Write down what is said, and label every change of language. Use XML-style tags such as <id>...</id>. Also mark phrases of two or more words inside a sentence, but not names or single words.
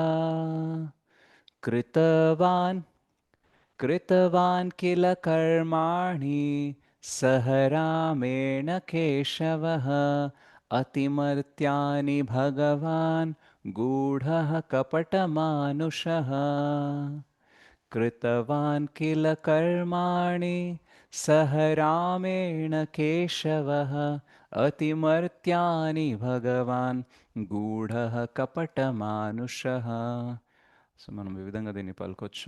<sa>कृतवान् कृतवान् किल कर्माणि सह रामेण केशवः अतिमर्त्यानि भगवान् गूढः कपटमानुषः कृतवान् किल कर्माणि सह रामेण केशवः अतिमर्त्यानि भगवान् గూఢః కపటమానుషః.</sa> <te>సో మనం ఈ విధంగా దీన్ని పలకొచ్చు.</te>